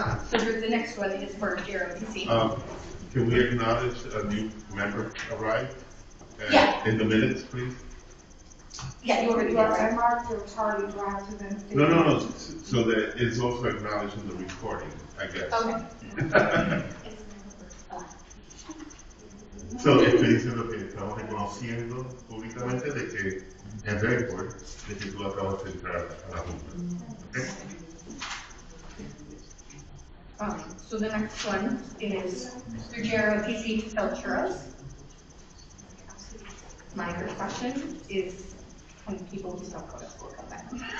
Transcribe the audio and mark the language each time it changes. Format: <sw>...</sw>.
<en>So the next one is for JROTC. Can we acknowledge a new member arrived? Yeah. In the minutes, please? Yeah, you already You did, are right? marked or Charlie, do I have to then? No. So that it's also acknowledged in the recording, I guess. Okay.</en> <es>So, estoy diciendo que estamos reconociendo públicamente de que en récord de que tú acabas de entrar a la Junta.</es> <en>Okay? So the next one is through JROTC to sell churros. My first question is, when people who don't go to school come back?</en>